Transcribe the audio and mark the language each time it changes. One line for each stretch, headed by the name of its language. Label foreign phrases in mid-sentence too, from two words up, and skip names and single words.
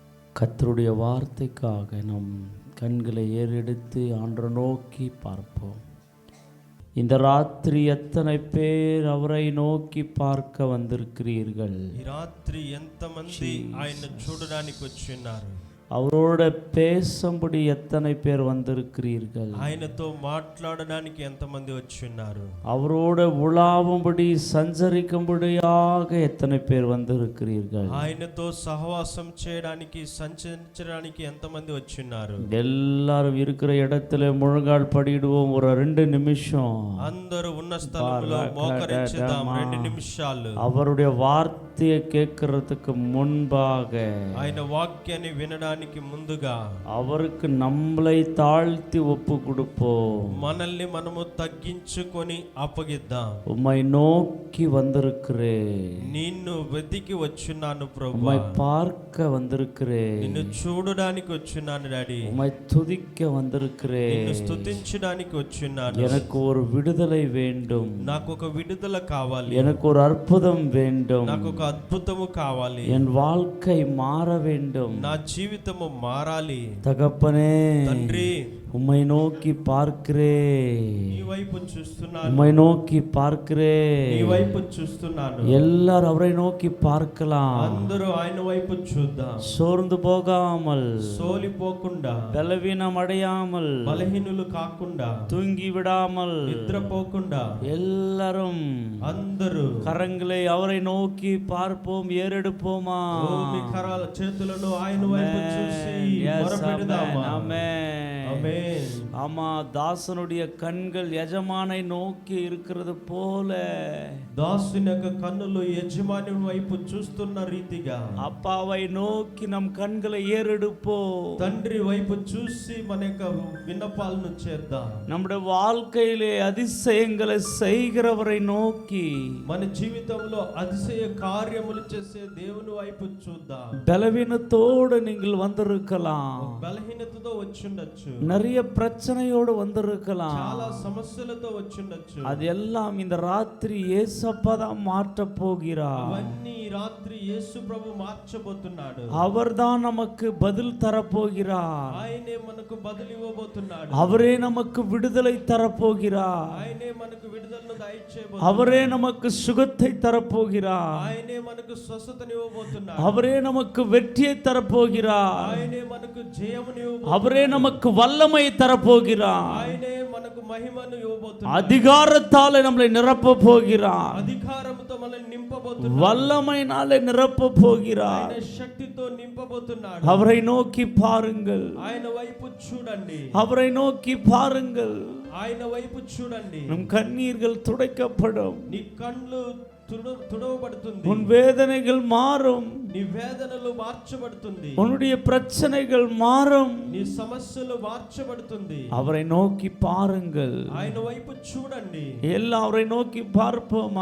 Tamil: கர்த்தருடைய வார்த்தைக்காக நம் கண்களை ஏறெடுத்து ஆண்டவரை நோக்கி பார்ப்போம். இந்த ராத்திரி எத்தனை பேர் அவரை நோக்கி பார்க்க வந்திருக்கிறீர்கள்?
Telugu: ఈ రాత్రి ఎంతమంది ఆయన చూడడానికి వచ్చున్నారు?
Tamil: அவரோட பேசும்படி எத்தனை பேர் வந்திருக்கிறீர்கள்?
Telugu: ఆయనతో మాట్లాడడానికి ఎంతమంది వచ్చున్నారు?
Tamil: அவரோட உலாவும்படி சஞ்சரிக்கும்படியாக எத்தனை பேர் வந்திருக்கிறீர்கள்?
Telugu: ఆయనతో సహవాసం చేయడానికి సంచరించడానికి ఎంతమంది వచ్చున్నారు?
Tamil: எல்லாரும் இருக்கிற இடத்துல முழங்கால் படிடுவோம். ஒரு 2 நிமிஷம்
Telugu: అందరూ ఉన్న స్థలంలో మోకరించుదాం. 2 నిమిషాలు
Tamil: அவருடைய வார்த்தையை கேட்கறதுக்கு முன்பாக,
Telugu: ఆయన వాక్యాన్ని వినడానికి ముందుగా
Tamil: அவருக்கு நம்மளை தாழ்த்தி ஒப்பு கொடுப்போம்.
Telugu: మనల్ని మనము తగ్గించుకొని అప్పగిద్దాం.
Tamil: உம்மை நோக்கி வந்திருக்கிறேன்,
Telugu: నిన్ను వెతికి వచ్చున్నాను ప్రభు.
Tamil: உம்மை பார்க்க வந்திருக்கிறேன்,
Telugu: నిన్ను చూడడానికి వచ్చున్నాను డాడీ.
Tamil: உம்மை துதிக்க வந்திருக்கிறேன்,
Telugu: నిన్ను స్తుతించడానికి వచ్చున్నాను.
Tamil: எனக்கு ஒரு విడుదலை வேண்டும்,
Telugu: నాకు ఒక విడుదల కావాలి.
Tamil: எனக்கு ஒரு அற்புதம் வேண்டும்,
Telugu: నాకు ఒక అద్భుతము కావాలి.
Tamil: என் வாழ்க்கை மாற வேண்டும்,
Telugu: నా జీవితము మారాలి.
Tamil: தகப்பனே
Telugu: తండ్రి,
Tamil: உம்மை நோக்கி பார்க்கிறேன்,
Telugu: నీ వైపు చూస్తున్నాను.
Tamil: உம்மை நோக்கி பார்க்கிறேன்.
Telugu: నీ వైపు చూస్తున్నాను.
Tamil: எல்லாரும் அவரை நோக்கி பார்க்கலாம்.
Telugu: అందరూ ఆయన వైపు చూద్దాం.
Tamil: சோர்ந்து போகாமல்,
Telugu: సోలిపోకుండా,
Tamil: பலவீனம் அடையாமல்,
Telugu: బలహీనులు కాకుండా,
Tamil: தூங்கி விடாமல்,
Telugu: నిద్రపోకుండా
Tamil: எல்லாரும்
Telugu: అందరూ
Tamil: கரங்களை அவரை நோக்கி பார்ப்போம். ஏறெடுப்போமா?
Telugu: మీ కరాల చేతులను ఆయన వైపు చూసి మొరపెడదామా? ఆమేన్.
Tamil: ஆமா, தாசனுடைய கண்கள் எஜமானை நோக்கி இருக்கிறது போல,
Telugu: దాసుని యొక్క కన్నులు యజమాని వైపు చూస్తున్న రీతిగా
Tamil: அப்பாவை நோக்கி நம் கண்களை ஏறெடுப்போம்.
Telugu: తండ్రి వైపు చూసి మన యొక్క విన్నపాలను చేద్దాం.
Tamil: நம்முடைய வாழ்க்கையிலே அதிசயங்களை செய்கிறவரை நோக்கி,
Telugu: మన జీవితంలో அதிசய కార్యములు చేసే దేవుని వైపు చూద్దాం.
Tamil: பலவீனத்தோடு நீங்கள் வந்திருக்கலாம்,
Telugu: బలహీనతతో వచ్చుండొచ్చు,
Tamil: நிறைய பிரச்சனையோடு வந்திருக்கலாம்,
Telugu: చాలా సమస్యలతో వచ్చుండొచ్చు.
Tamil: அதெல்லாம் இந்த ராத்திரி ஏசப்பா தான் மாற்ற போகிறார்.
Telugu: అవన్నీ రాత్రి యేసు ప్రభు మార్చబోతున్నాడు.
Tamil: அவர்தான் நமக்கு பதில் தரப்போகிறார்,
Telugu: ఆయనే మనకు బదులు ఇవ్వబోతున్నాడు.
Tamil: அவரே நமக்கு விடுதலை தரப்போகிறார்,
Telugu: ఆయనే మనకు విడుదలను దయచేయబోతున్నాడు.
Tamil: அவரே நமக்கு சுகத்தை தரப்போகிறார்,
Telugu: ఆయనే మనకు స్వస్థతని ఇవ్వబోతున్నాడు.
Tamil: அவரே நமக்கு வெற்றியை தரப்போகிறார்,
Telugu: ఆయనే మనకు జయముని ఇవ్వబోతున్నాడు.
Tamil: அவரே நமக்கு வல்லமை தரப்போகிறார்,
Telugu: ఆయనే మనకు మహిమను ఇవ్వబోతున్నాడు.
Tamil: அதிகாரத்தாலே நம்மளை நிரப்ப போகிறார்,
Telugu: అధికారముతో మనల్ని నింపబోతున్నాడు.
Tamil: வல்லமையினாலே நிரப்ப போகிறார்.
Telugu: ఆయన శక్తితో నింపబోతున్నాడు.
Tamil: அவரை நோக்கி பாருங்கள்,
Telugu: ఆయన వైపు చూడండి.
Tamil: அவரை நோக்கி பாருங்கள்.
Telugu: ఆయన వైపు చూడండి.
Tamil: நம் கண்ணீர்கள் துடைக்கப்படும்,
Telugu: నీ కళ్ళు తుడవబడుతుంది.
Tamil: உன் வேதனைகள் மாறும்,
Telugu: నీ వేదనలు మార్చబడుతుంది.
Tamil: உன்னுடைய பிரச்சனைகள் மாறும்.
Telugu: నీ సమస్యలు మార్చబడుతుంది.
Tamil: அவரை நோக்கி பாருங்கள்.
Telugu: ఆయన వైపు చూడండి.
Tamil: எல்லாம் அவரை நோக்கி பார்ப்போமா?